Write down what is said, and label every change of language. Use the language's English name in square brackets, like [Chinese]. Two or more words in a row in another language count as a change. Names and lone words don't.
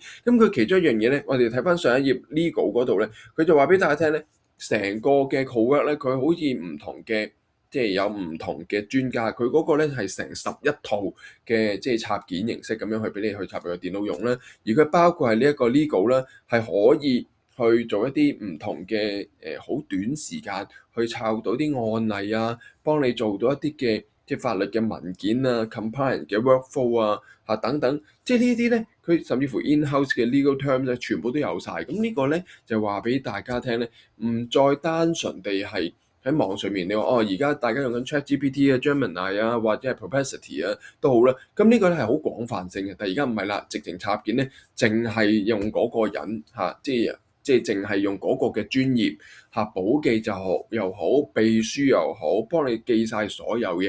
[Cantonese] 咁佢其中一樣嘢咧，我哋睇翻上一頁 Legal 嗰度咧，佢就話俾大家聽咧，成個嘅 Cowork 咧，佢好似唔同嘅，即係有唔同嘅專家，佢嗰個咧係成11套嘅即係插件形式咁樣去俾你去插入個電腦用啦。而佢包括係呢一個 Legal 啦，係可以去做一啲唔同嘅好短時間去抄到啲案例啊，幫你做到一啲嘅即係法律嘅文件啊、compliance 嘅 workflow 啊等等，即係呢啲咧，佢甚至乎 in-house 嘅 [English] legal terms [Cantonese] 咧，全部都有晒。咁呢個咧就話俾大家聽咧，唔再單純地係喺網上面你話而家大家用緊 ChatGPT 啊、Gemini 啊或者係 Perplexity 啊都好啦，咁呢個咧係好廣泛性嘅，但係而家唔係啦，直情插件咧，淨係用嗰個人即係淨係用嗰個嘅專業簿記就好又好，秘書又好，幫你記晒所有嘢。